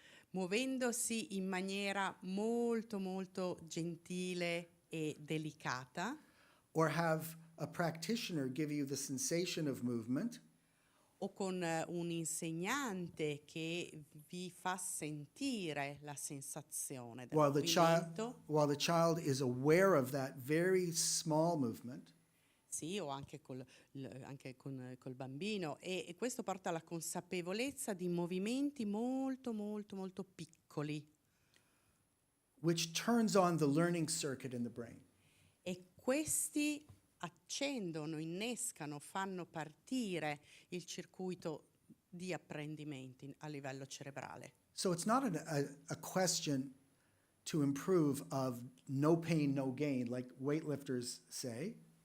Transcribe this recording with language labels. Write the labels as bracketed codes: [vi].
[it] muovendosi in maniera molto molto gentile e delicata, [en] or have a practitioner give you the sensation of movement, [it] o con un insegnante che vi fa sentire la sensazione del movimento, [en] while the child is aware of that very small movement, [it] sì, o anche col bambino, e questo porta alla consapevolezza di movimenti molto molto molto piccoli, [en] which turns on the learning circuit in the brain. [it] e questi accendono, innescano, fanno partire il circuito di apprendimenti a livello cerebrale. [en] So it's not a question to improve of no pain, no gain, like weightlifters say.